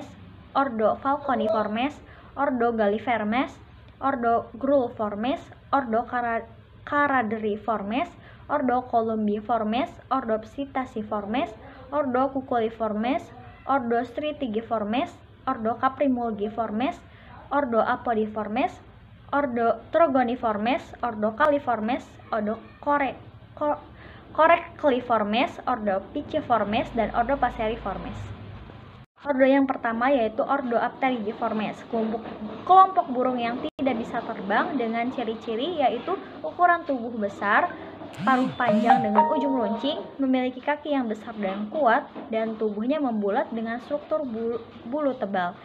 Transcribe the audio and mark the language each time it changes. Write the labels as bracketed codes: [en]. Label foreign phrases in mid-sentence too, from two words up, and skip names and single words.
[id] ordo Falconiformes, ordo Galliformes, ordo Grulliformes, ordo Caraderiformes, ordo Columbiformes, ordo Psittaciformes, ordo Cuculiformes, ordo Stratigiformes, ordo Caprimulgiformes, ordo Apodiformes, ordo Trogoniformes, ordo Califormes, ordo Corecliformes, ordo Piciformes, dan ordo Passeriformes. Ordo yang pertama yaitu ordo Apterigiformes, kelompok burung yang tidak bisa terbang dengan ciri-ciri yaitu ukuran tubuh besar, paruh panjang dengan ujung runcing, memiliki kaki yang besar dan kuat, dan tubuhnya membulat dengan struktur bulu tebal.